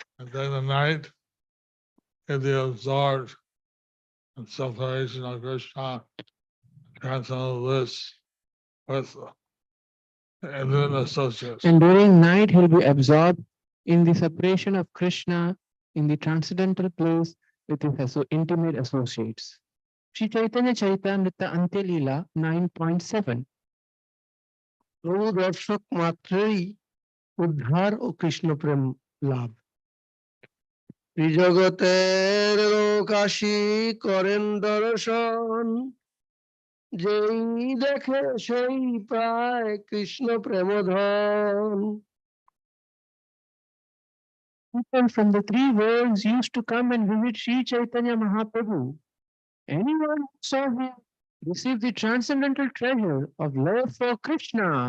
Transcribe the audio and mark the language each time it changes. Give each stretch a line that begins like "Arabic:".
English: And during the night, he'd be absorbed in separation of Krishna, transcendental bliss with infinite associates. And during night, he'll be absorbed in the separation of Krishna in the transcendental place with his intimate associates. Sri Chaitanya Charitamrita Antyalila 9.7.
Bangla: প্রভু দর্শক মাত্রেই উদ্ধার ও কৃষ্ণ প্রেম লাভ। জগতের লোকাশি করেন দর্শন, যেই দেখে সেই পায় কৃষ্ণ প্রেম ধন।
English: People from the three worlds used to come and visit Sri Chaitanya Mahaprabhu. Anyone who saw him received the transcendental treasure of love for Krishna.